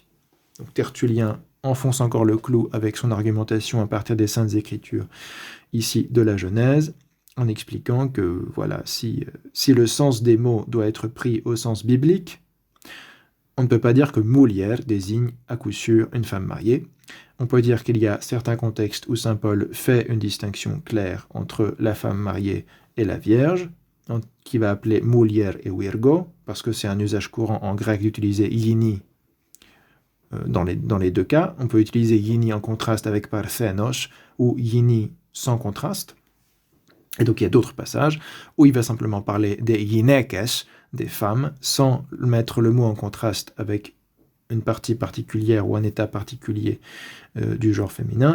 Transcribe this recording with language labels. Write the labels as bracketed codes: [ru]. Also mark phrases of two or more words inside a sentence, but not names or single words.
[fr] Donc Tertullien enfonce encore le clou avec son argumentation à partir des Saintes Écritures, ici de la Genèse, en expliquant que voilà, si le sens des mots doit être pris au sens biblique, on ne peut pas dire que mulier désigne à coup sûr une femme mariée. On peut dire qu'il y a certains contextes où saint Paul fait une distinction claire entre la femme mariée et la vierge, qui va appeler mulier et virgo, parce que c'est un usage courant en grec d'utiliser yini dans les deux cas. On peut utiliser yini en contraste avec parthenos ou yini sans contraste. Et donc il y a d'autres passages où il va simplement parler des yinekes, des femmes, sans mettre le mot en contraste avec une partie particulière ou un état particulier du genre féminin.